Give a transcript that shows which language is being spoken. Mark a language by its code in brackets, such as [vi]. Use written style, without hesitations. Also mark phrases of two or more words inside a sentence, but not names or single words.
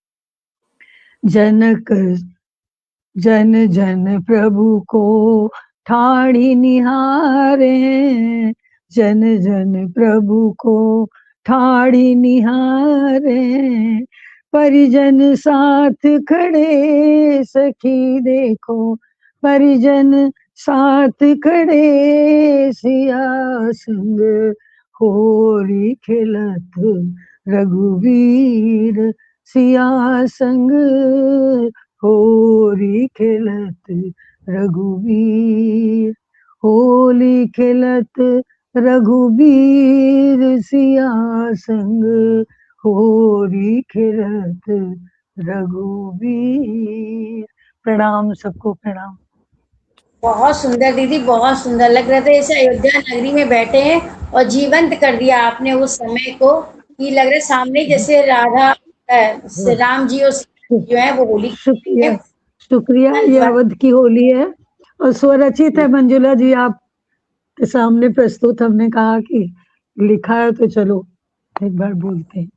[hi] जनक जन जन प्रभु को ठाड़ी निहारे, जन जन प्रभु को ठाड़ी निहारे। परिजन साथ खड़े सखी देखो, परिजन साथ खड़े, सिया संग होली खेलत रघुवीर, सिया संग होली खेलत रघुवीर। होली खेलत रघुवीर, सिया संग होली खेलत रघुवीर। प्रणाम सबको, प्रणाम। बहुत सुंदर दीदी, बहुत सुंदर लग रहे थे, जैसे अयोध्या नगरी में बैठे हैं और जीवंत कर दिया आपने उस समय को, कि लग रहा सामने जैसे राधा श्री राम जी और सीता जी जो है वो होली शुक्रिया, शुक्रिया। ये अवध की होली है और स्वरचित है। मंजुला जी आप के सामने प्रस्तुत, हमने कहा कि लिखा है तो चलो एक बार बोलते हैं।